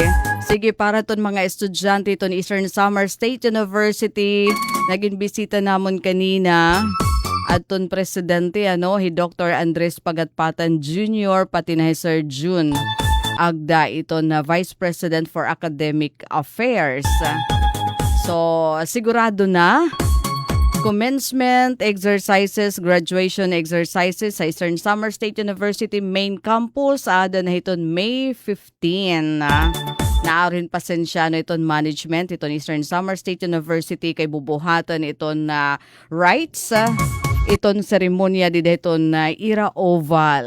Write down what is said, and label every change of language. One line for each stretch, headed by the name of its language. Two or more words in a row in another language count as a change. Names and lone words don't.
Waray: Sige para ton mga estudyante ton Eastern Samar State University. Naging bisita namon kanina. Aton presidente hi Dr. Andres Pagatpatan Jr. pati na Sir June Agda ito na
English: Vice President for Academic Affairs.
Waray: So sigurado na
English: commencement exercises, graduation exercises
Waray: sa Eastern Samar State University main campus ada na iton May 15. Naarin pasensya na iton management iton Eastern Samar State University kay bubuhatan iton na rights iton seremonya di iton na Ira Oval.